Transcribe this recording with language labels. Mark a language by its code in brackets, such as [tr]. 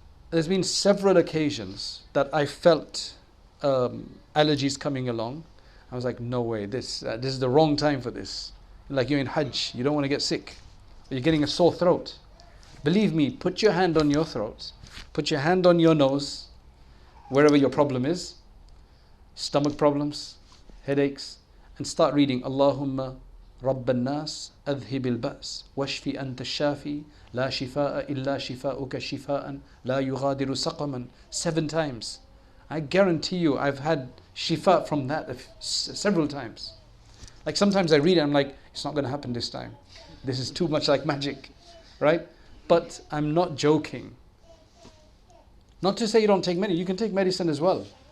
[en] There's been several occasions that I felt allergies coming along. I was like, no way, this is the wrong time for this. Like you're in Hajj, you don't want to get sick. Or you're getting a sore throat. Believe me, put your hand on your throat. Put your hand on your nose, wherever your problem is. Stomach problems, headaches. And start reading, [ar] Allahumma رب الناس أذهب البأس واشفي أنت الشافي لا شفاء إلا شفاؤك شفاء لا يغادر سقما [en] 7 times. I guarantee you I've had shifa from that several times. Like sometimes I read it, I'm like, it's not going to happen this time. This is too much like magic, right? But I'm not joking. Not to say you don't take medicine, you can take medicine as well.